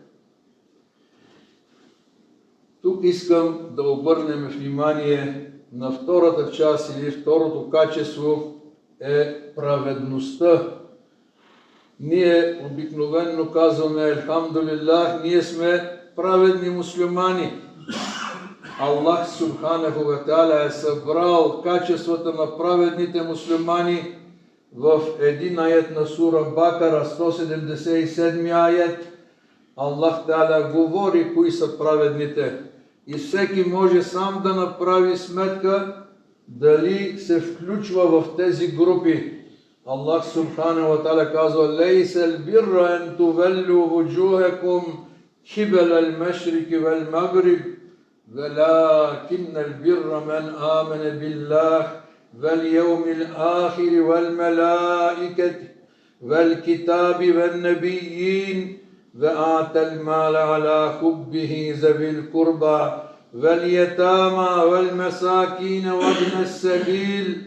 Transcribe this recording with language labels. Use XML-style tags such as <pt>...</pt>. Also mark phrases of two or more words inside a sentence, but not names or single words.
<bg>Тук искам да обърнем внимание на втората част или второто качество е праведността. Ние обикновенно казваме Елхамдулиллах, ние сме праведни муслимани.</bg> <ar>الله سبحانه وتعالى</ar> <bg>е събрал качествата на праведните муслимани в един аят на сура Бакара, 177 аят.</bg> <ar>الله تعالى</ar> <bg>говори кои са праведните и всеки може сам да направи сметка дали се включва в тези групи.</bg> <ar>الله سبحانه وتعالى казва: ليس البر أن تولوا وجوهكم قبل المشرق والمغرب ولكن البر من آمن بالله واليوم الآخر والملائكة والكتاب والنبيين وآتى المال على حبه ذوي القربى واليتامى والمساكين وابن السبيل</ar>